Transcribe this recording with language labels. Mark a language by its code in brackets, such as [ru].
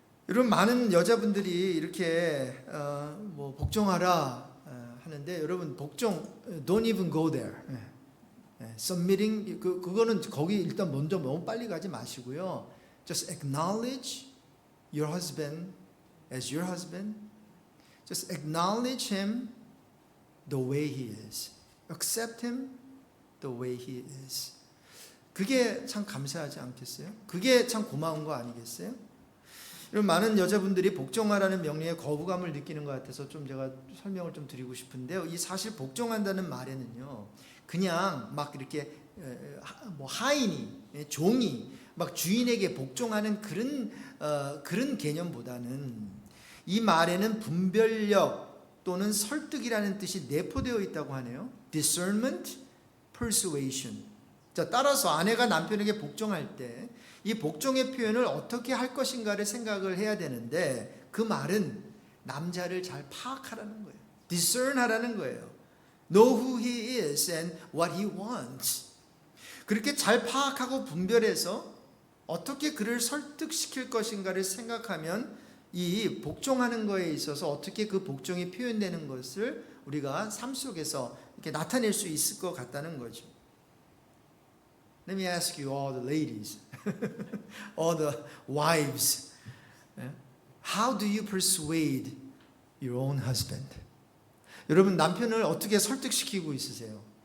[ko] 여러분 많은 여자분들이 이렇게 복종하라 하는데, 여러분 복종 [en] don't even go there. [ko] submitting 그거는 거기 일단 먼저 너무 빨리 가지 마시고요. [en] Just acknowledge your husband as your husband. Just acknowledge him the way he is. Accept him the way he is. [ko] 그게 참 감사하지 않겠어요? 그게 참 고마운 거 아니겠어요? 여러분 많은 여자분들이 복종하라는 명령에 거부감을 느끼는 것 같아서 좀 제가 설명을 좀 드리고 싶은데요. 이 사실 복종한다는 말에는요, 그냥 막 이렇게 하인이, 종이 막 주인에게 복종하는 그런 개념보다는 이 말에는 분별력 또는 설득이라는 뜻이 내포되어 있다고 하네요. [en] discernment, persuasion. [ko] 자, 따라서 아내가 남편에게 복종할 때 이 복종의 표현을 어떻게 할 것인가를 생각을 해야 되는데, 그 말은 남자를 잘 파악하라는 거예요. discern 하라는 거예요. [en] know who he is and what he wants. [ko] 그렇게 잘 파악하고 분별해서 어떻게 그를 설득시킬 것인가를 생각하면 이 복종하는 거에 있어서 어떻게 그 복종이 표현되는 것을 우리가 삶 속에서 이렇게 나타낼 수 있을 것 같다는 거죠. [en] Let me ask you, all the ladies, all the wives, how do you persuade your own husband? [ko] 여러분 남편을 어떻게 설득시키고 있으세요?